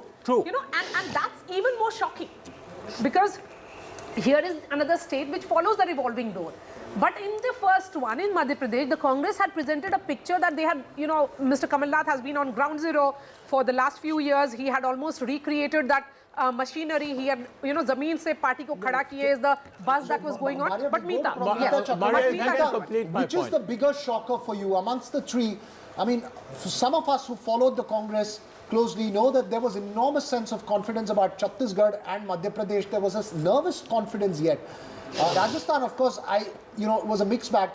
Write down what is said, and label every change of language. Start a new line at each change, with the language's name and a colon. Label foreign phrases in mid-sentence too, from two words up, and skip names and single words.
English: You know, and that's even more shocking because here is another state which follows the revolving door. But in the first one, in Madhya Pradesh, the Congress had presented a picture that they had, you know, Mr. Kamal Nath has been on ground zero for the last few years. He had almost recreated that machinery. He had, you know,
Hindi: ज़मीन से पार्टी को खड़ा किए
English: is the buzz that was going on. But Meeta, which is the bigger shocker for you amongst the three? I mean, for some of us who followed the Congress closely know that there was enormous sense of confidence about Chhattisgarh and Madhya Pradesh. There was a nervous confidence yet. Rajasthan, of course, it was a mixed bag.